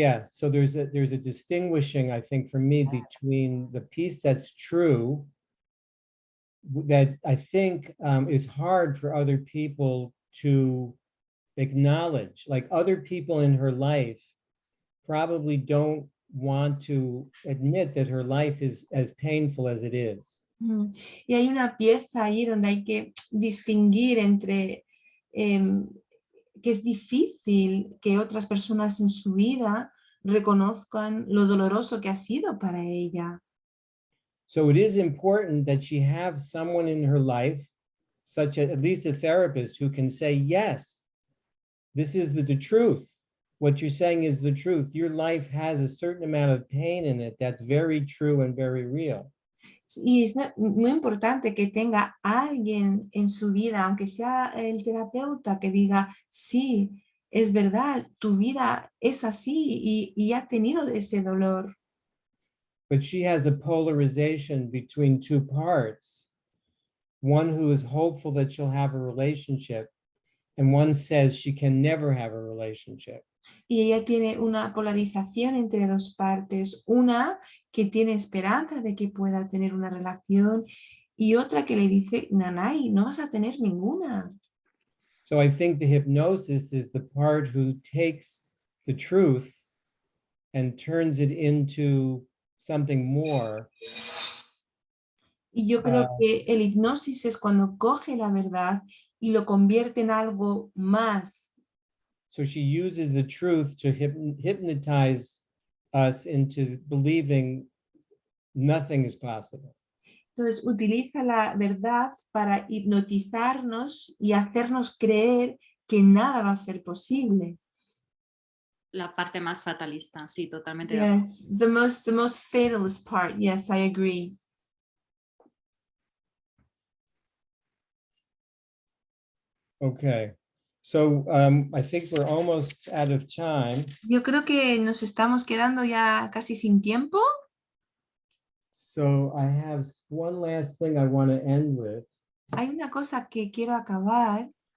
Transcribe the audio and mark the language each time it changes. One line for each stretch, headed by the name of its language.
English: So there's a distinguishing, I think, for me, between the piece that's true, that I think is hard for other people to acknowledge. Like other people in her life probably don't want to admit that her life is as painful as it is.
Spanish: Y hay una pieza ahí donde hay que distinguir entre que es difícil que otras personas en su vida reconozcan lo doloroso que ha sido para ella.
English: So it is important that she have someone in her life, such as at least a therapist, who can say, yes, this is the truth. What you're saying is the truth. Your life has a certain amount of pain in it that's very true and very real.
Spanish: Y es muy importante que tenga alguien en su vida, aunque sea el terapeuta, que diga, sí, es verdad, tu vida es así y ha tenido ese dolor.
English: But she has a polarization between two parts. One who is hopeful that she'll have a relationship, and one says she can never have a relationship.
Spanish: Y ella tiene una polarización entre dos partes, una que tiene esperanza de que pueda tener una relación y otra que le dice, nanay, no vas a tener ninguna.
English: So I think the hypnosis is the part who takes the truth and turns it into something more.
Spanish: Y yo creo que el hipnosis es cuando coge la verdad y lo convierte en algo más.
English: So she uses the truth to hypnotize us into believing nothing is possible.
Spanish: Entonces utiliza la verdad para hipnotizarnos y hacernos creer que nada va a ser posible. La parte más fatalista, sí, totalmente de acuerdo.
English: Yes, the most fatalist part. Yes, I agree. Okay, so I think we're almost out of time.
Spanish: Yo creo que nos estamos quedando ya casi sin tiempo.
English: So I have one last thing I want to end with.
Spanish: Hay una cosa que quiero acabar.